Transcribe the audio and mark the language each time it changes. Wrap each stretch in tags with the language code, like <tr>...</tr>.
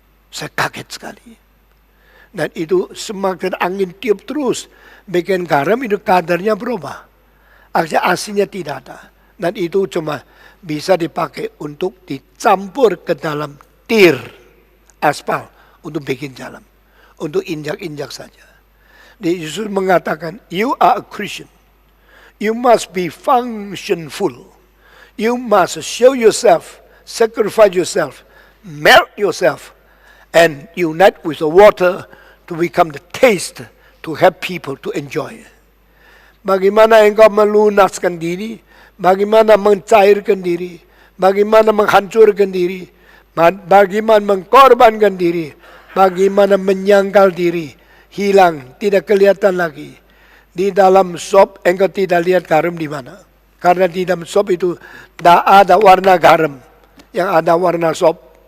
<id>Saya kaget sekali. Dan itu semakin angin tiup terus, bikin garam itu kadarnya berubah. Akhirnya asinnya tidak ada. Dan itu cuma bisa dipakai untuk dicampur ke dalam tir aspal untuk bikin jalan, untuk injak-injak saja.</id> <en>Yesus mengatakan, you are a Christian. You must be functionful. You must show yourself, sacrifice yourself, melt yourself, and unite with the water to become the taste to have people to enjoy.</en> <id>Bagaimana engkau melunaskan diri, bagaimana mencairkan diri, bagaimana menghancurkan diri, bagaimana mengkorbankan diri, bagaimana menyangkal diri, hilang, tidak kelihatan lagi. Di dalam sop engkau tidak lihat garam di mana. Karena di dalam sop itu tidak ada warna garam, yang ada warna sop.</id>